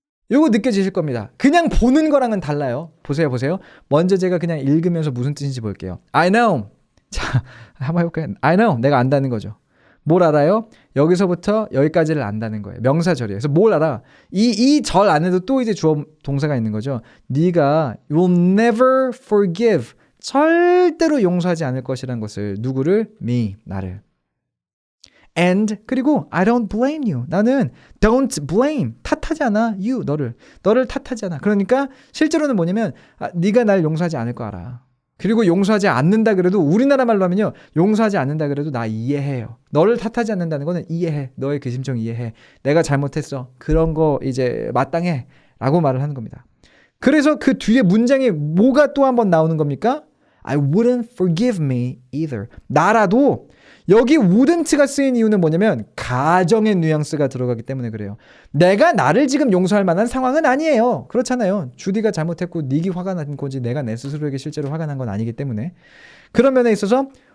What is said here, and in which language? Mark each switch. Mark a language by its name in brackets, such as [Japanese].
[Korean] 이거 느껴지실 겁니다. 그냥 보는 거랑은 달라요. 보세요. 먼저 제가 그냥 읽으면서 무슨 뜻인지 볼게요. [English] I know. [Korean] 자, 한번 해볼까요? I know. 내가 안다는 거죠. 뭘 알아요? 여기서부터 여기까지를 안다는 거예요. 명사절이에요. 그래서 뭘 알아? 이 절 안에도 또 이제 주어 동사가 있는 거죠. 네가 [English] you'll never forgive. [Korean] 절대로 용서하지 않을 것이라는 것을 누구를? [English] me, [Korean] 나를. [English] And [Korean] 그리고 [English] I don't blame you. [Korean] 나는 [English] don't blame. [Korean] 탓하지 않아. [English] you, [Korean] 너를 탓하지 않아. 그러니까 실제로는 뭐냐면 네가 날 용서하지 않을 거 알아. 그리고 용서하지 않는다 그래도 우리나라 말로 하면요. 용서하지 않는다 그래도 나 이해해요. 너를 탓하지 않는다는 거는 이해해. 너의 그 심정 이해해. 내가 잘못했어. 그런 거 이제 마땅해. 라고 말을 하는 겁니다. 그래서 그 뒤에 문장에 뭐가 또 한 번 나오는 겁니까? [English] I wouldn't forgive me either. [Korean] 나라도 여기 wouldn't가 쓰인 이유는 뭐냐면 가정의 뉘앙스가 들어가기 때문에 그래요. 내가 나를 지금 용서할 만한 상황은 아니에요. 그렇잖아요. 주디가 잘못했고 닉이 화가 난 거지 내가 내 스스로에게 실제로 화가 난 건 아니기 때문에 그런 면에 있어서